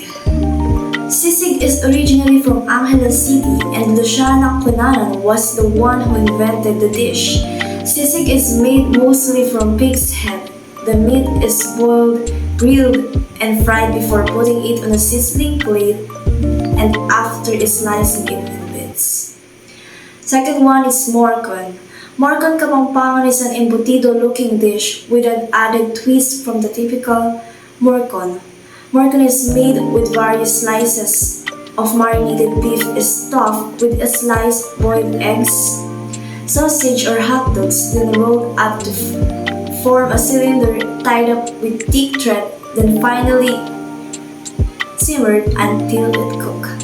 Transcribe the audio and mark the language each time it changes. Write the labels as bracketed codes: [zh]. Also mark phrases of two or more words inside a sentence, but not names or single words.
[en] Sisig is originally from Angeles City, and Luciana Cunanan was the one who invented the dish. Sisig is made mostly from pig's head. The meat is boiled, grilled, and fried before putting it on a sizzling plate and after slicing it in bits. Second one is morcon. Morcon Kapampangan is an embutido-looking dish with an added twist from the typical morcon. Morcon is made with various slices of marinated beef stuffed with sliced boiled eggs, sausage or hot dogs, then rolled up to form a cylinder tied up with thick thread, then finally simmered until it cooked.